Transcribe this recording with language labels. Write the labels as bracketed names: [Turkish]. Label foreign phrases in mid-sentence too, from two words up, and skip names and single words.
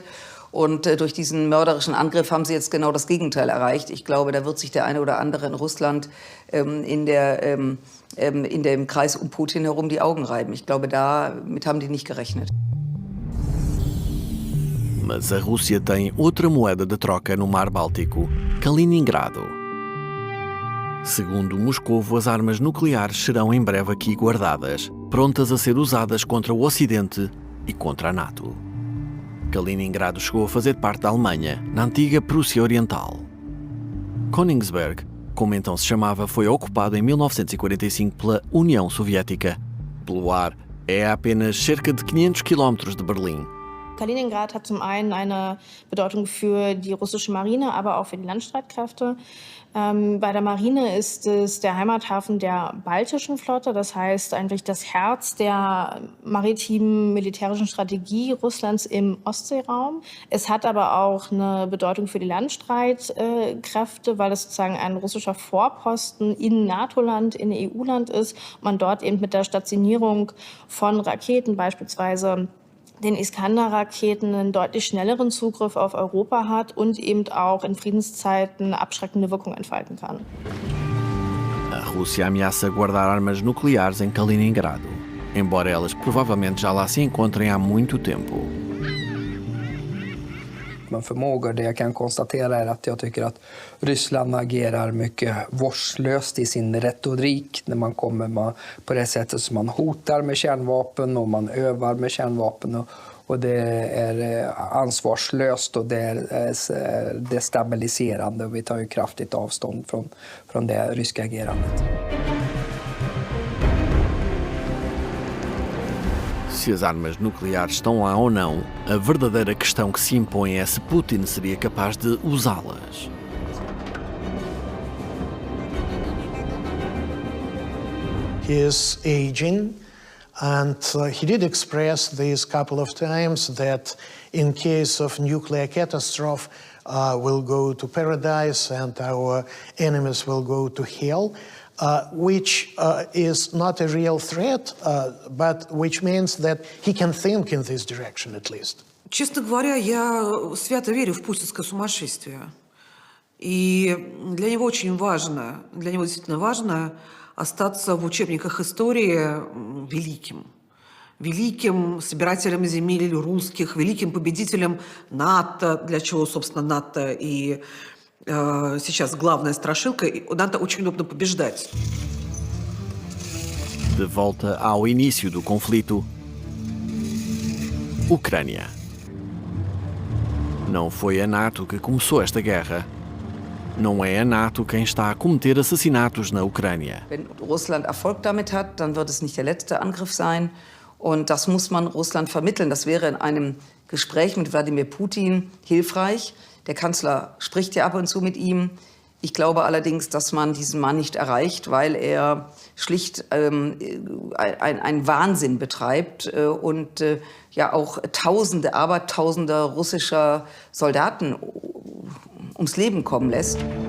[German] Und durch diesen mörderischen Angriff haben sie jetzt genau das Gegenteil erreicht. Ich glaube, da wird sich der eine oder andere in Russland in dem Kreis um Putin herum die Augen reiben. Ich glaube, damit haben die nicht gerechnet. [Portuguese] Mas a Rússia tem outra moeda de troca no Mar Báltico, Kaliningrado. Segundo Moscovo, as armas nucleares serão em breve aqui guardadas, prontas a ser usadas contra o Ocidente e contra a NATO. Kaliningrado chegou a fazer parte da Alemanha, na antiga Prússia Oriental. Königsberg, como então se chamava, foi ocupado em 1945 pela União Soviética. Pelo ar, é a apenas cerca de 500 quilómetros de Berlim. [German] Kaliningrad hat zum einen eine Bedeutung für die russische Marine, aber auch für die Landstreitkräfte. Bei der Marine ist es der Heimathafen der baltischen Flotte, das heißt eigentlich das Herz der maritimen militärischen Strategie Russlands im Ostseeraum. Es hat aber auch eine Bedeutung für die Landstreitkräfte, weil es sozusagen ein russischer Vorposten in NATO-Land, in EU-Land ist. Man dort eben mit der Stationierung von Raketen, beispielsweise den Iskander-Raketen, einen deutlich schnelleren Zugriff auf Europa hat und eben auch in Friedenszeiten abschreckende Wirkung entfalten kann. [Portuguese] A Rússia ameaça guardar armas nucleares em Kaliningrado, embora elas provavelmente já lá se encontrem há muito tempo. [Swedish] Men förmågor, det jag kan konstatera är att jag tycker att Ryssland agerar mycket vårdslöst i sin retorik när man kommer på det sättet som man hotar med kärnvapen och man övar med kärnvapen och det är ansvarslöst och det är destabiliserande och vi tar ju kraftigt avstånd från det ryska agerandet. [Portuguese] Se as armas nucleares estão lá ou não, a verdadeira questão que se impõe é se Putin seria capaz de usá-las. [English] He is aging, and he did express this couple of times that in case of nuclear catastrophe, we'll go to paradise and our enemies will go to hell. Which is not a real threat, but which means that he can think in this direction at least. [Russian] Честно говоря, я свято верю в путинское сумасшествие. И для него очень важно, для него действительно важно остаться в учебниках истории великим. Великим собирателем земель русских, великим победителем НАТО, для чего, собственно, НАТО и сейчас главная страшилка, НАТО очень удобно побеждать. [Portuguese] De volta ao início do conflito, Ucrânia. Não foi a NATO que começou esta guerra. Não é a NATO quem está a cometer assassinatos na Ucrânia. [German] Wenn Russland Erfolg damit hat, dann wird es nicht der letzte Angriff sein. Und das muss man Russland vermitteln. Das wäre in einem Gespräch mit Wladimir Putin hilfreich. Der Kanzler spricht ja ab und zu mit ihm. Ich glaube allerdings, dass man diesen Mann nicht erreicht, weil er schlicht einen Wahnsinn betreibt und ja auch Tausende, Abertausende russischer Soldaten ums Leben kommen lässt.